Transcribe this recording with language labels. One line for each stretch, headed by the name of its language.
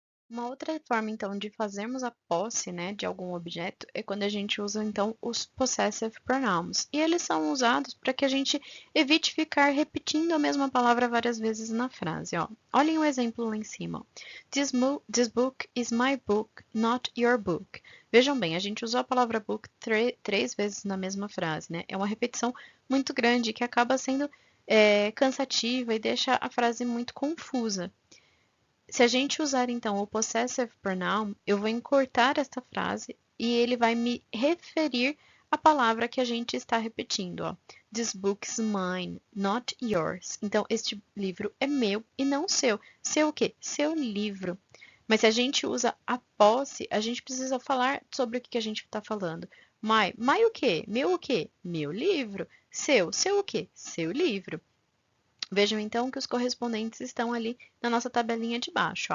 Portuguese: Uma outra forma, então, de fazermos a posse, né, de algum objeto é quando a gente usa, então, os possessive pronouns. E eles são usados para que a gente evite ficar repetindo a mesma palavra várias vezes na frase, ó. Olhem o exemplo lá em cima.
English: This book is my book, not your book.
Portuguese: Vejam bem, a gente usou a palavra book três vezes na mesma frase, né? É uma repetição muito grande que acaba sendo cansativa e deixa a frase muito confusa. Se a gente usar então o possessive pronoun, eu vou encurtar esta frase e ele vai me referir à palavra que a gente está repetindo, ó.
English: This book is mine, not yours.
Portuguese: Então, este livro é meu e não seu. Seu o quê? Seu livro. Mas se a gente usa a posse, a gente precisa falar sobre o que a gente está falando. My o quê? Meu o quê? Meu livro. Seu o quê? Seu livro. Vejam então que os correspondentes estão ali na nossa tabelinha de baixo.